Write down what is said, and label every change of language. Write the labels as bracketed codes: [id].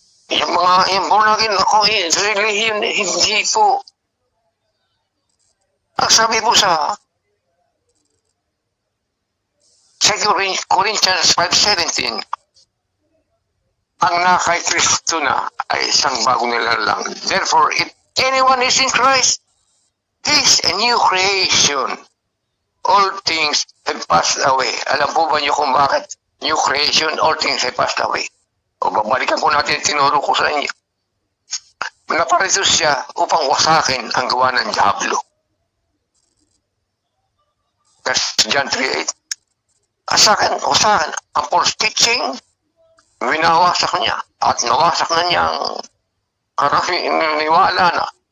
[tl] Yung born-again ako religion, hindi po. Ang sabi po sa 2 Corinthians 5:17, ang na kay Kristo na ay isang bagong nilalang. [en] Therefore, if anyone is in Christ, he is a new creation. All things have passed away. [tl] Alam po ba niyo kung bakit? [en] New creation, all things have passed away. [tl] O babalikan po natin, tinuro ko sa inyo. Naparito siya upang wasakin ang gawa ng Diablo. [en] That's John 3:8. [tl] Wasakin ang false teaching, winawasak niya at nawasak na niyang karaniwala na.